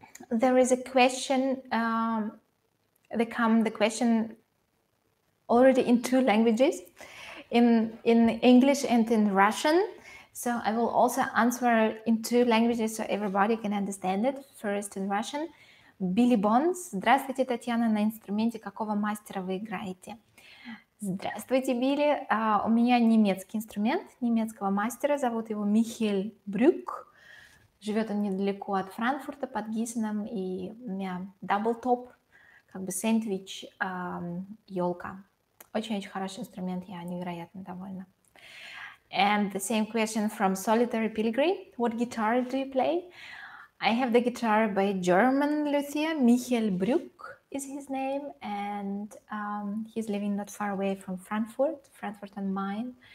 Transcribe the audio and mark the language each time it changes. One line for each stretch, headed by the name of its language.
English: There is a question. The question already in two languages, in English and in Russian. So I will also answer in two languages so everybody can understand it. First in Russian.
Russian: Билли Бонс. Здравствуйте, Татьяна. На инструменте какого мастера вы играете? Здравствуйте, Билли. У меня немецкий инструмент, немецкого мастера. Зовут его Михель Брюк. Живет он недалеко от Франкфурта, под Гиссеном. И у меня даблтоп, как бы сэндвич, елка. Очень-очень хороший инструмент, я невероятно довольна.
English: And the same question from Solitary Pilgrim. What guitar do you play? I have the guitar by German luthier, Michael Brück is his name, and he's living not far away from Frankfurt am Main.